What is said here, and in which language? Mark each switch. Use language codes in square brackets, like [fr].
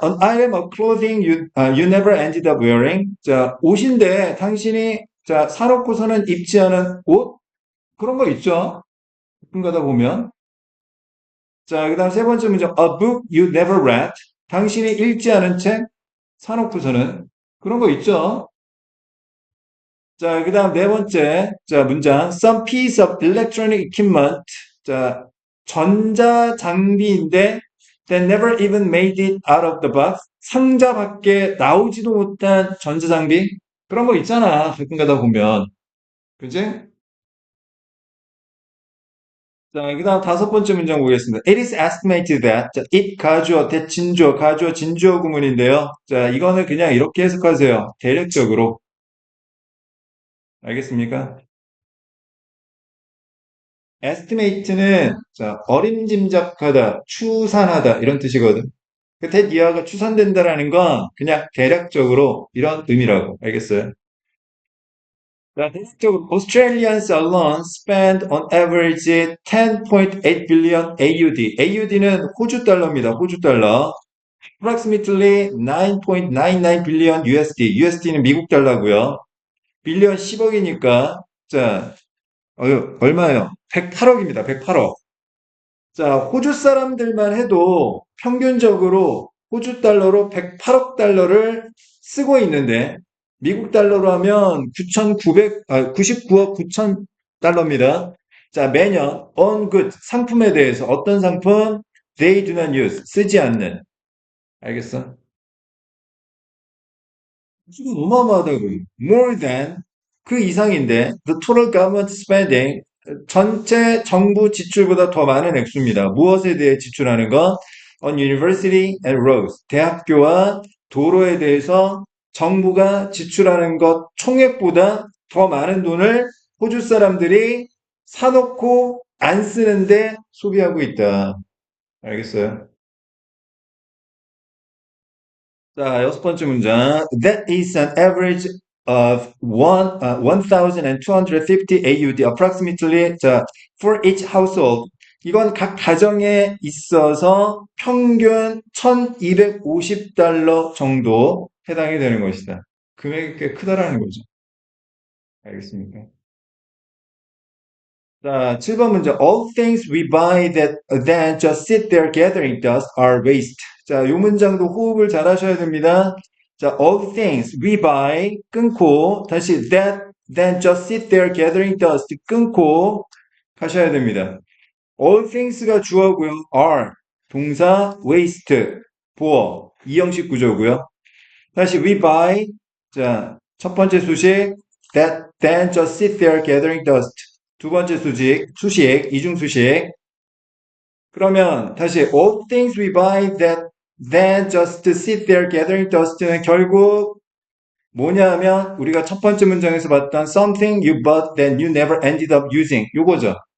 [en] An item of clothing you never ended up wearing. [ko] 자, 옷인데 당신이 자, 사놓고서는 입지 않은 옷? 그런 거 있죠? 가끔 가다 보면. 자, 그 다음 세 번째 문장. [en] A book you never read. [ko] 당신이 읽지 않은 책? 사놓고서는. 그런 거 있죠? 자, 그 다음 네 번째. 자, 문장. [en] Some piece of electronic equipment. [ko] 자, 전자 장비인데 [en] that never even made it out of the box. [ko] 상자 밖에 나오지도 못한 전자 장비. 그런 거 있잖아. 가끔 가다 보면. 그지? 자, 그 다음 다섯 번째 문장 보겠습니다. [en] It is estimated that. [ko] 자, it 가주어, 대진주어, 가주어, 진주어 구문인데요. 자, 이거는 그냥 이렇게 해석하세요. 대략적으로. 알겠습니까? estimate는 자, 어림짐작하다, 추산하다 이런 뜻이거든. 그 that 이하가 추산된다라는 건 그냥 대략적으로 이런 의미라고. 알겠어요? 자, 대략적으로 [en] Australians alone spend on average 10.8 billion AUD. [ko] AUD는 호주 달러입니다. 호주 달러. [en] Approximately 9.99 billion USD. [ko] USD는 미국 달러고요. 빌리언 10억이니까 자, 얼마예요? 108억입니다. 108억. 자, 호주 사람들만 해도 평균적으로 호주 달러로 108억 달러를 쓰고 있는데 미국 달러로 하면 99억 9천 달러입니다. 자, 매년 on good 상품에 대해서 어떤 상품? [en] They do not use [ko] 쓰지 않는. 알겠어? 지금 어마어마하다고. [en] More than [ko] 그 이상인데 [en] the total government spending [ko] 전체 정부 지출보다 더 많은 액수입니다. 무엇에 대해 지출하는 것? [en] On university and roads. [ko] 대학교와 도로에 대해서 정부가 지출하는 것 총액보다 더 많은 돈을 호주 사람들이 사놓고 안 쓰는데 소비하고 있다. 알겠어요? 자, 여섯 번째 문장. [en] That is an average of 1,250 AUD, approximately, 자, for each household. [ko] 이건 각 가정에 있어서 평균 1,250달러 정도 해당이 되는 것이다. 금액이 꽤 크다라는 거죠. 알겠습니까? 자, 7번 문제. [en] All things we buy that then just sit there gathering dust are waste. [ko] 자, 이 문장도 호흡을 잘 하셔야 됩니다. [en] 자, all things we buy 끊고 다시 that then just sit there gathering dust [ko] 끊고 가셔야 됩니다. all things가 주어고요. are 동사 waste 보어 이형식 구조고요. [en] 다시 we buy [ko] 자, 첫 번째 수식 [en] that then just sit there gathering dust. [ko] 두 번째 수식, 이중수식. [en] 그러면 다시 all things we buy that then just sit there gathering dust는 [ko] 결국 뭐냐면 우리가 첫 번째 문장에서 봤던 [en] something you bought that you never ended up using 요거죠.